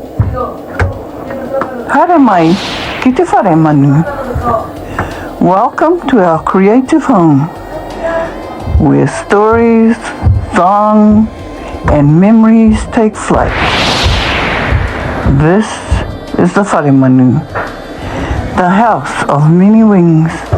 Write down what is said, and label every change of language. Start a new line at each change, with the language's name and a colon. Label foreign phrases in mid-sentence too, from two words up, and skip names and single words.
Māori: Haere mai, ki te whare manu.
English: Welcome to our creative home, where stories, song, and memories take flight. This is the Whare Manu, the house of many wings.